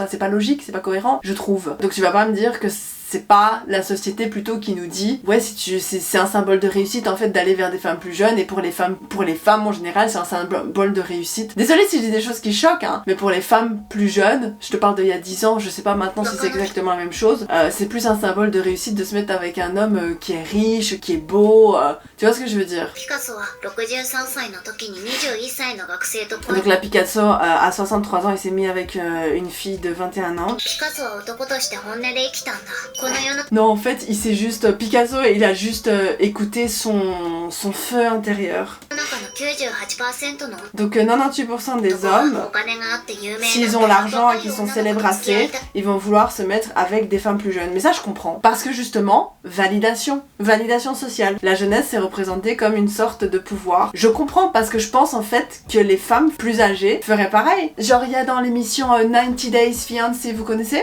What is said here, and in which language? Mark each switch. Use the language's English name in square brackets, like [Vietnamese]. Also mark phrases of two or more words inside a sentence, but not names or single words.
[French] C'est pas logique, c'est pas cohérent, je trouve. Donc, tu vas pas me dire que c'est pas la société plutôt qui nous dit ouais c'est un symbole de réussite en fait d'aller vers des femmes plus jeunes et pour les femmes en général c'est un symbole de réussite. Désolée si je dis des choses qui choquent hein, mais pour les femmes plus jeunes, je te parle d'il y a 10 ans, je sais pas maintenant si c'est exactement la même chose, c'est plus un symbole de réussite de se mettre avec un homme qui est riche, qui est beau, tu vois ce que je veux dire. [Japanese] ピカソは63歳の時に21歳の学生と [French] Donc là Picasso à 63 ans il s'est mis avec une fille de 21 ans. [Japanese] ピカソは男として本音で生きたんだこの世の [French] Non, en fait, il s'est juste... Picasso, il a juste écouté son feu intérieur. [Japanese] 中の 98% の [French] Donc 98% des hommes, [Japanese] お金があって有名な [French] s'ils ont l'argent et qu'ils sont célèbres assez, ils vont vouloir se mettre avec des femmes plus jeunes. Mais ça, je comprends. Parce que justement, validation. Validation sociale. La jeunesse est représentée comme une sorte de pouvoir. Je comprends parce que je pense en fait que les femmes plus âgées feraient pareil. Genre, il y a dans l'émission 90 Days Fiancé, vous connaissez ?